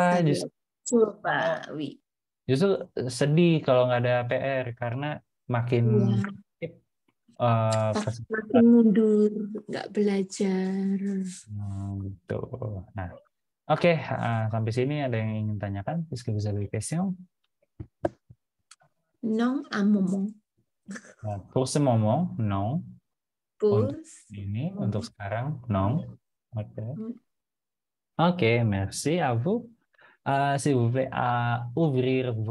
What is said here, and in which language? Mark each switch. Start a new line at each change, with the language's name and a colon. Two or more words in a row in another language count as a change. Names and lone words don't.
Indonesian: Saya coba, oui. Justru sedih kalau nggak ada PR karena makin makin mundur, nggak belajar. gitu. Nah, oke, sampai sini ada yang ingin tanyakan?
French: Est-ce que vous avez des questions? Non, un moment. Pour ce moment, non. Pour
Indonesian: Ini untuk sekarang, non. Oke. Oke,
French: merci à vous. S'il vous plaît, à ouvrir votre